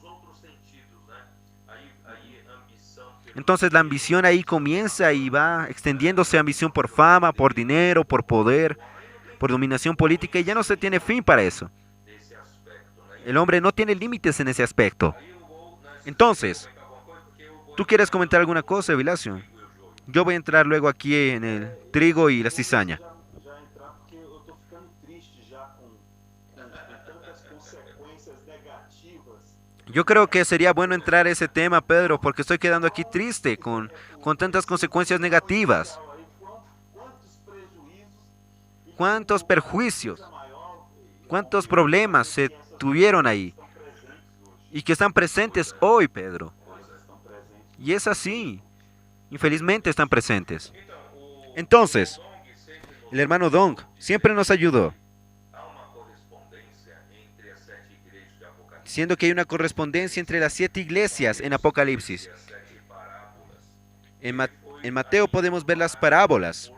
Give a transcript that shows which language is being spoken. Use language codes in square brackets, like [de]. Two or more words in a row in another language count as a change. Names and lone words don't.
[es] Entonces la ambición ahí comienza y va extendiéndose a ambición por fama, por dinero, por poder, por dominación política, y ya no se tiene fin para eso. El hombre no tiene límites en ese aspecto. Entonces, ¿Tú quieres comentar alguna cosa, Vilacio? Yo voy a entrar luego aquí en el trigo y la cizaña. [pt] Já entrar porque eu tô ficando triste já com tantas consequências negativas. [es] Yo creo que sería bueno entrar a ese tema, Pedro, porque estoy quedando aquí triste con tantas consecuencias negativas. [pt] Social aí, quantos prejuízos e [es] ¿Cuántos [pt] com [es] perjuicios? [pt] coisa maior, [es] ¿Cuántos [pt] envolvendo [es] problemas se [pt] que essas [es] tuvieron [pt] coisas [es] ahí? [pt] estão presentes hoje. [es] Y que están presentes hoy, Pedro. [pt] Coisas estão presentes [es] Y [pt] hoje. [es] es así. Infelizmente están presentes. Entonces, el hermano Dong siempre nos ayudó, diciendo que hay una correspondencia entre las 7 iglesias en Apocalipsis. En, en Mateo podemos ver las parábolas.